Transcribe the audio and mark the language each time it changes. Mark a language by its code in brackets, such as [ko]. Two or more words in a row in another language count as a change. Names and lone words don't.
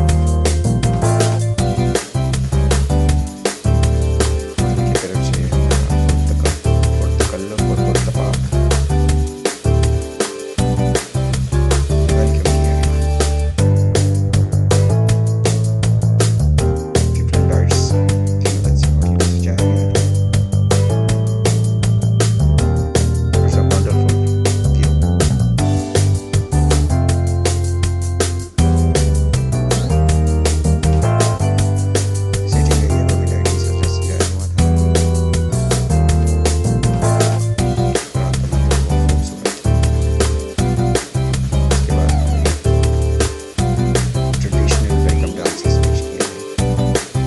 [ur] ان کی طرف سے تکلف اور پرتپاک ویلکم کیا گیا. [en] different lights [ur] کی مدد سے ہوٹل کو سجایا گیا تھا. [en] It's a wonderful view. Sitting area [ur] کو بھی لائٹنگ سے سجایا ہوا تھا. رات کا منظر بہت خوبصورت تھا. اس کے بعد [en] traditional welcome dances [ur] پیش کیے گئے.